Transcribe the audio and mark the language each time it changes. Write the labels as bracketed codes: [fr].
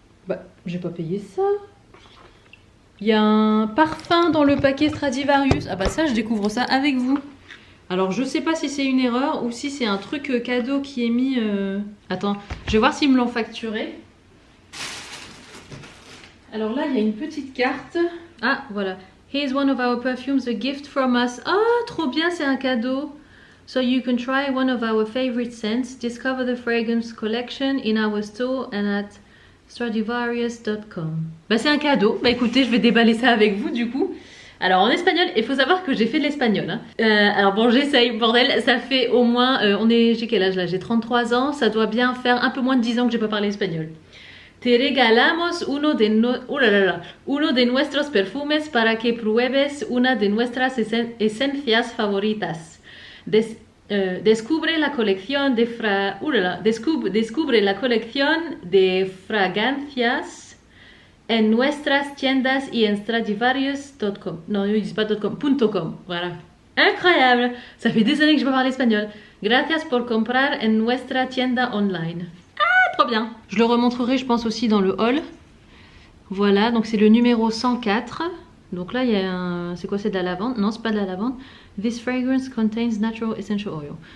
[fr] Bah, j'ai pas payé ça. Il y a un parfum dans le paquet Stradivarius. Ah bah ça, je découvre ça avec vous. Alors, je sais pas si c'est une erreur ou si c'est un truc cadeau qui est mis... Attends, je vais voir s'ils me l'ont facturé. Alors là, il y a une petite carte. Ah, voilà. [en] Here's one of our perfumes, a gift from us. [fr] Ah, trop bien, c'est un cadeau. [en] So you can try one of our favorite scents. Discover the fragrance collection in our store and at Stradivarius.com. [fr] Bah c'est un cadeau. Bah écoutez, je vais déballer ça avec vous du coup. Alors en espagnol, il faut savoir que j'ai fait de l'espagnol. Hein. Alors bon, j'essaye, bordel, ça fait au moins, j'ai quel âge là? J'ai 33 ans, ça doit bien faire un peu moins de 10 ans que j'ai pas parlé espagnol. [es] Te regalamos uno de nuestros perfumes para que pruebes una de nuestras esencias favoritas. Descubre la colección de descubre la colección de fragancias en nuestras tiendas y en Stradivarius.com. [fr] Non, ils disent pas .com, .com, voilà. Incroyable! Ça fait des années que je peux parler espagnol. [es] Gracias por comprar en nuestra tienda online. [fr] Ah, trop bien! Je le remontrerai, je pense, aussi dans le haul. Voilà, donc c'est le numéro 104. Donc là, il y a un... C'est quoi, c'est de la lavande? Non, c'est pas de la lavande. [en] This fragrance contains natural essential oil.